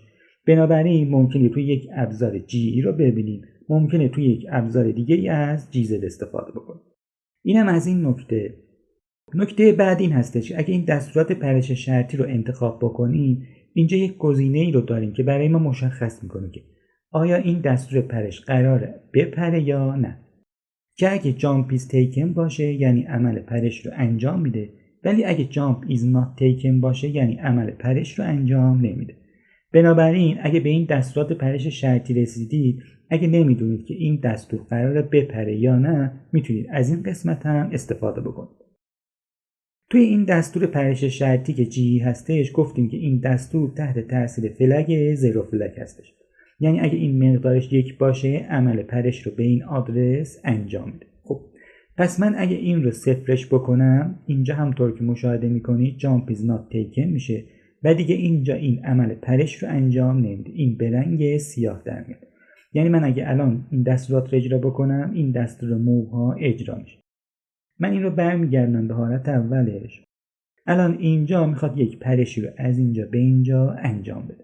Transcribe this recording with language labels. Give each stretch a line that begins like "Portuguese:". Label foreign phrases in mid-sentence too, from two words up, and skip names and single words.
Persian: بنابراین ممکنه توی یک ابزار GE رو ببینیم، ممکنه توی یک ابزار دیگه از GZ استفاده بکنیم. اینم از این نکته. نکته بعد این هستش اگه این دستورات پرش شرطی رو انتخاب بکنیم، اینجا یک گزینه‌ای رو داریم که برای ما مشخص میکنه که آیا این دستور پرش قراره بپره یا نه. که اگه
English: jump is taken
Persian: باشه یعنی عمل پرش رو انجام میده، ولی اگه
English: jump is not taken
Persian: باشه یعنی عمل پرش رو انجام نمیده. بنابراین اگه به این دستورات پرش شرطی رسیدید، اگه نمیدونید که این دستور قراره بپره یا نه، میتونید از این قسمت هم استفاده بکنید. توی این دستور پرش شرطی که جی هستش گفتیم که این دستور تحت تاثیر فلگ زیرو فلگ هستش. یعنی اگه این مقدارش 1 باشه عمل پرش رو به این آدرس انجام میده. خب پس من اگه این رو صفرش بکنم، اینجا همطور که مشاهده میکنید
English: jump is not taken
Persian: میشه و دیگه اینجا این عمل پرش رو انجام نمیده. این به رنگ سیاه در میاد. یعنی من اگه الان این دستورات رو اجرا بکنم، این دستور موو ها اجرا میشه. من این رو برمیگردم به حالت اولش. الان اینجا میخواد یک پرشی رو از اینجا به اینجا انجام بده.